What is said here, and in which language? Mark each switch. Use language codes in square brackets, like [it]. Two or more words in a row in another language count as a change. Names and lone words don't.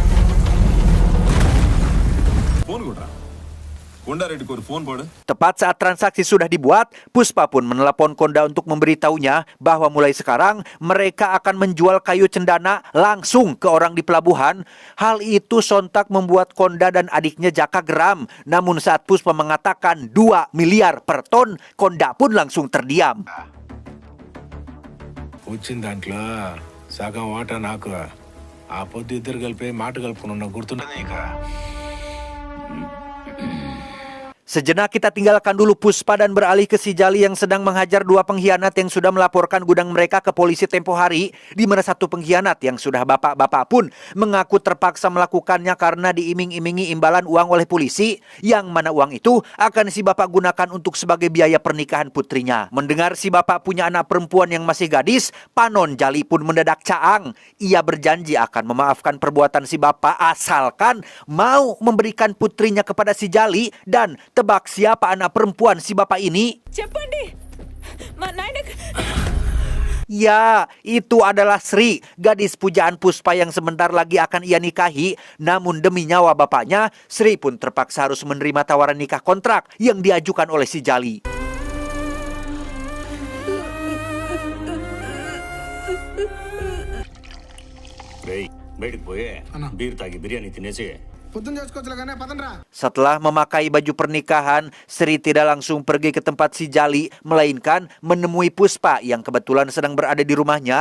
[id] Tepat saat transaksi sudah dibuat, Puspa pun menelepon Konda untuk memberitahunya bahwa mulai sekarang mereka akan menjual kayu cendana langsung ke orang di pelabuhan. Hal itu sontak membuat Konda dan adiknya Jaka geram. Namun saat Puspa mengatakan 2 miliar per ton, Konda pun langsung terdiam. [te] వచ్చిన దాంట్లో సగం వాటా నాకు ఆ పొద్దు ఇద్దరు కలిపి మాట కలుపుకున్న గుర్తున్నది ఇక [id] Sejenak kita tinggalkan dulu Puspa dan beralih ke si Jali yang sedang menghajar 2 pengkhianat yang sudah melaporkan gudang mereka ke polisi tempo hari, di mana satu pengkhianat yang sudah bapak-bapak pun mengaku terpaksa melakukannya karena diiming-imingi imbalan uang oleh polisi, yang mana uang itu akan si bapak gunakan untuk sebagai biaya pernikahan putrinya. Mendengar si bapak punya anak perempuan yang masih gadis, Panon Jali pun mendadak caang. Ia berjanji akan memaafkan perbuatan si bapak asalkan mau memberikan putrinya kepada si Jali. Dan tebak siapa anak perempuan si bapak ini? [te] చెప్పండి మా నాయనకు [id] Ya, itu adalah Sri, gadis pujaan Puspa yang sebentar lagi akan ia nikahi. Namun demi nyawa bapaknya, Sri pun terpaksa harus menerima tawaran nikah kontrak yang diajukan oleh si Jali. [te] బయటకు పోయే బీర్ తాగి బిర్యానీ తినేసి పొద్దున్న చేసుకోవచ్చులే కానీ పదండ్రా [id] Setelah memakai baju pernikahan, Sri tidak langsung pergi ke tempat si Jali, melainkan menemui Puspa yang kebetulan sedang berada di rumahnya.